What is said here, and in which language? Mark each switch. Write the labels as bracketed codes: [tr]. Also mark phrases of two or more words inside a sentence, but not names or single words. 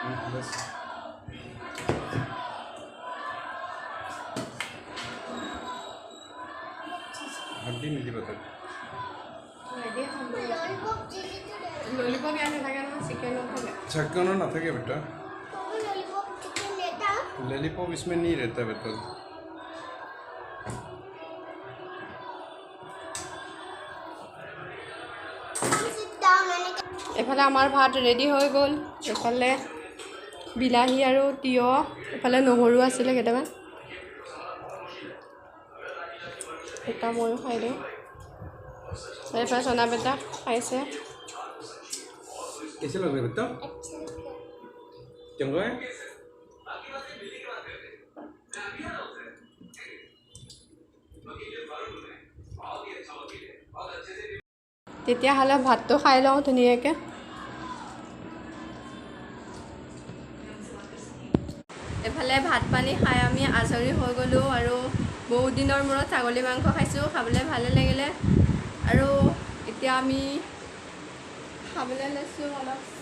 [hi] हड्डी मिली बता लॉलीपॉप यार [as] থাকে না চিকেন থাকে [hi] चिकन ना থাকে बेटा लॉलीपॉप इसमें नहीं रहता बेटा [as] এফালে আমাৰ ভাত ৰেডি হৈ গ'ল এফালে বিলাহী আৰু তিয়হ এফালে নহৰু আছিলে কেইটামান এটা ময়ো খাই দিওঁ এফালে চনা বেটা খাইছে [hi] कैसे लग रहा है बेटा चंगा है [as] তেতিয়াহ'লে ভাতটো খাই লওঁ ধুনীয়াকৈ এফালে ভাত পানী খাই আমি আজৰি হৈ গ'লোঁ আৰু বহুত দিনৰ মূৰত ছাগলী মাংস খাইছোঁ খাবলৈ ভালে লাগিলে আৰু এতিয়া আমি খাবলৈ লৈছোঁ অলপ